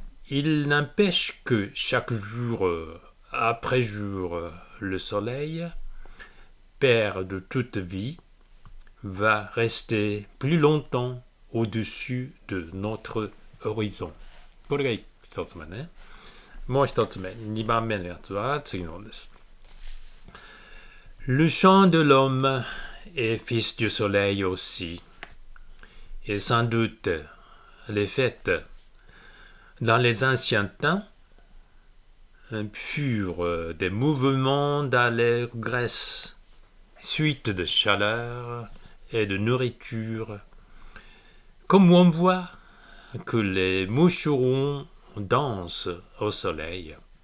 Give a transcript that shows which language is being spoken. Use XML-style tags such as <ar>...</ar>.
<fr>Il n'empêche que chaque jour après jour, le soleil, père de toute vie, va rester plus longtemps au-dessus de notre horizon.</fr> <ja>これが一つ目ね。もう一つ目、二番目のやつは次のです。</ja> <fr>Le chant de l'homme est fils du soleil aussi, et sans doute les fêtes dans les anciens temps furent des mouvements d'allégresse, suite de chaleur et de nourriture, comme on voit que les moucherons dansent au soleil.</fr>